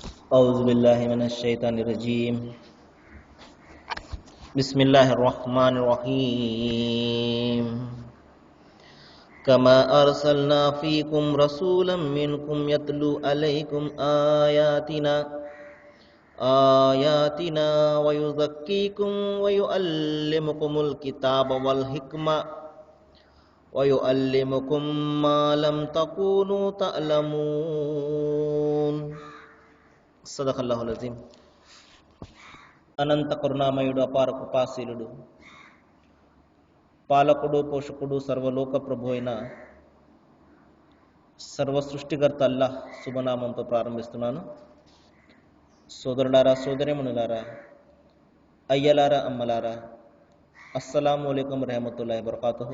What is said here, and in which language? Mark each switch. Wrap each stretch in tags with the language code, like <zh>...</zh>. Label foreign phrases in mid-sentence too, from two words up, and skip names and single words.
<ar>أعوذ بالله من الشيطان الرجيم بسم الله الرحمن الرحيم كما أرسلنا فيكم رسولا منكم يتلو عليكم آياتنا ويزكيكم ويعلمكم الكتاب والحكمة ويعلمكم ما لم تكونوا تعلمون صدق الله العظيم.</ar> <te>అనంత కరుణామయుడు, అపార కృపాశీలుడు, పాలకుడు, పోషకుడు, సర్వలోక ప్రభు అయిన సర్వ సృష్టికర్త అల్లాహ్ శుభనామంతో ప్రారంభిస్తున్నాను. సోదరులారా, సోదరిమణులారా, అయ్యలారా, అమ్మలారా,</te> <ar>السلام عليكم ورحمة الله وبركاته.</ar>